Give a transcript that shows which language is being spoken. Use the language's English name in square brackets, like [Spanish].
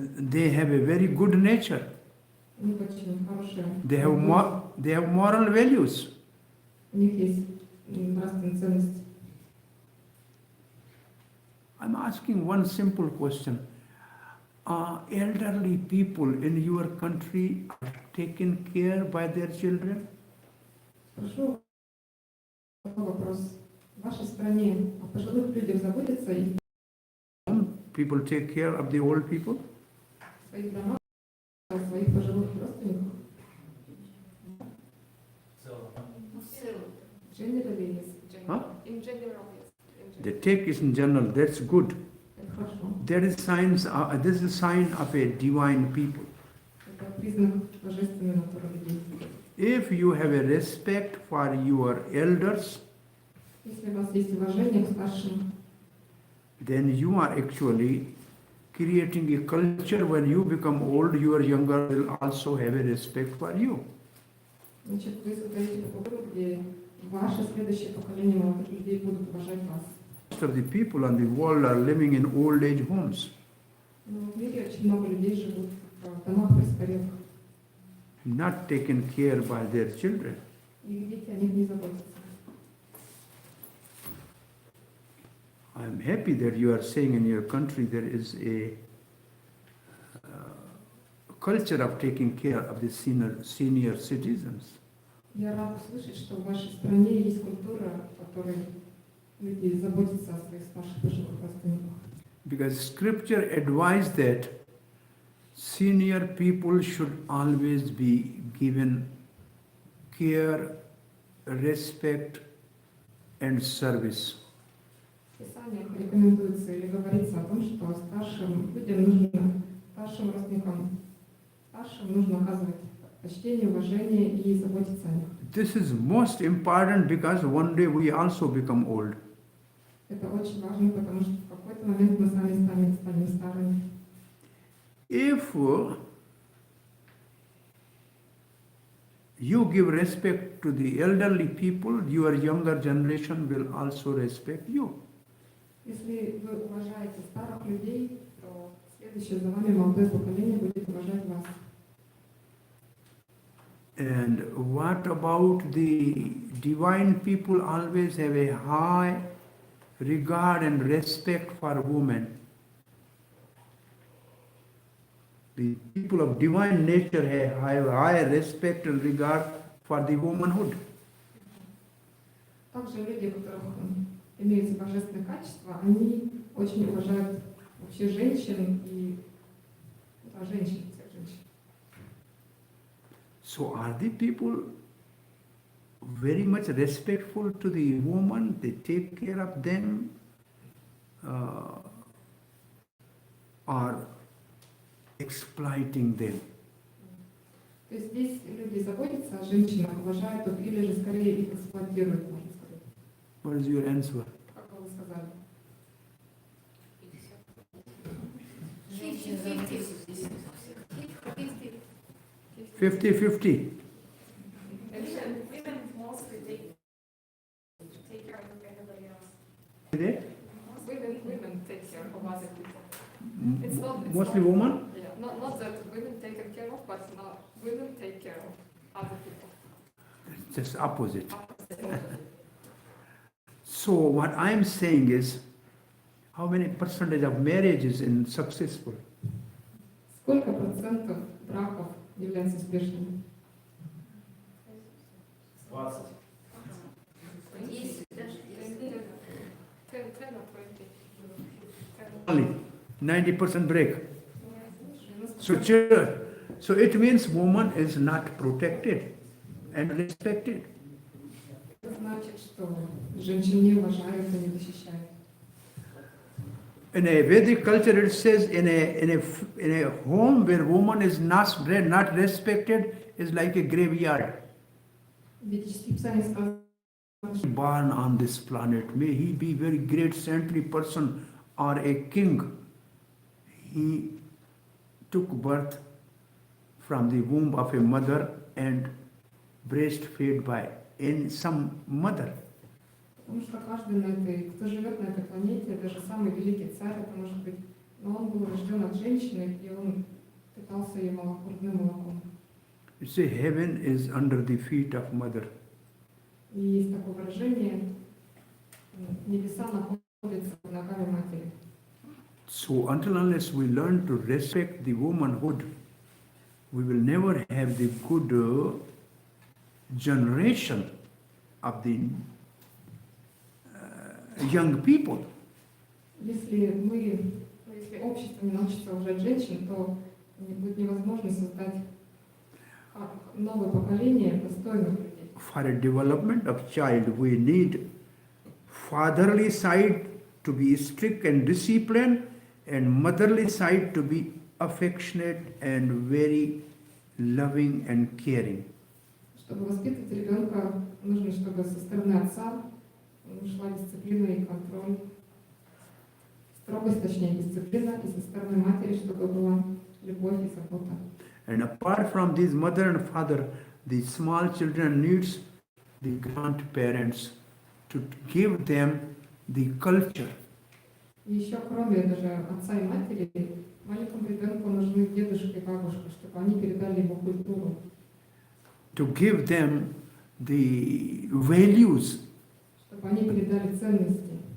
[English] They have a very good nature. [Russian] У них очень хорошие. [English] They have moral values. [Russian] У них есть нравственные ценности. [English] I'm asking one simple question. Are elderly people in your country taken care by their children? [Russian] Прошу вопрос. В вашей стране о пожилых людях заботятся и [English] People take care of the old people? [Russian] в своих домах, о своих пожилых родственниках? [English] Generally, yes. Huh? In general, yes. They take it in general, that's good. [Russian] Это хорошо. [English] That is this is a sign of a divine people. [Russian] Это признак божественной натуры людей. [English] If you have a respect for your elders, [Russian] Если у вас есть уважение к старшим, [English] then you are actually creating a culture. When you become old, your younger will also have a respect for you. [Russian] значит, вы создаете такой мир, где ваше следующее поколение молодых людей будут уважать вас. [English] Most of the people on the world are living in old age homes, [Russian] Но в мире очень много людей живут в домах престарелых, [English] not taken care by their children. [Russian] и дети о них не заботятся. [English] I am happy that you are saying in your country there is a culture of taking care of the senior citizens. [Russian] Я рада слышать, что в вашей стране есть культура, в которой люди заботятся о своих старших пожилых родственниках. [English] Because scripture advised that senior people should always be given care, respect, and service. [Russian] В Писаниях рекомендуется или говорится о том, что старшим людям нужно, старшим родственникам, старшим нужно оказывать почтение, уважение и заботиться о них. [English] This is most important because one day we also become old. [Russian] Это очень важно, потому что в какой-то момент мы сами станем старыми. [English] If you give respect to the elderly people, your younger generation will also respect you. [Russian] Если вы уважаете старых людей, то следующее за вами молодое поколение будет уважать вас. [English] And what about the divine people always have a high regard and respect for women. The people of divine nature have high respect and regard for the womanhood. [Russian] Также люди, у которых имеются божественные качества, они очень уважают вообще женщин и женщин, всех женщин. [English] So are the people very much respectful to the woman? They take care of them, or exploiting them? [Russian] То есть здесь люди заботятся о женщинах, уважают их или же скорее их эксплуатируют, можно сказать. [English] What is your answer? [Russian] Как вы сказали? [English] 50-50. Women mostly take care of everybody else. Is it? Women take care of other people. It's not Mostly woman? Yeah, not that women taken care of, but not women take care of other people. Just opposite. So what I'm saying is, How many percentage of marriages in successful? [Russian] Сколько процентов браков являются успешными? 20. Если даже если [English] 10 or 20. Only 90% break. 90%. So it means woman is not protected and respected. [Russian] Это значит, что женщин не уважают и не защищают. [English] In a Vedic culture, it says in a home where woman is not respected is like a graveyard. [Russian] В ведических писаниях сказано, что [English] Born on this planet, may he be very great saintly person or a king. He took birth from the womb of a mother and breastfed by in some mother. [Russian] потому что каждый на этой, кто живет на этой планете, даже самый великий царь, это может быть, но он был рожден от женщины, и он питался ее грудным молоком. [English] You say heaven is under the feet of mother. [Russian] И есть такое выражение, небеса находятся под ногами матери. [English] So until unless we learn to respect the womanhood, we will never have the good generation of the young people. [Russian] Если общество не научится уважать женщин, то будет невозможно создать новое поколение достойных людей. [English] For a development of child, we need fatherly side to be strict and disciplined, and motherly side to be affectionate and very loving and caring. [Russian] Чтобы воспитывать ребенка, нужно, чтобы со стороны отца шла дисциплина и контроль. Строгость, точнее, дисциплина, и со стороны матери, чтобы была любовь и забота. [English] And apart from this mother and father, the small children needs the grandparents to give them the culture. [Russian] И еще, кроме даже отца и матери, маленькому ребенку нужны дедушка и бабушка, чтобы они передали ему культуру. [English] To give them the values. [Russian] Чтобы они передали ценности.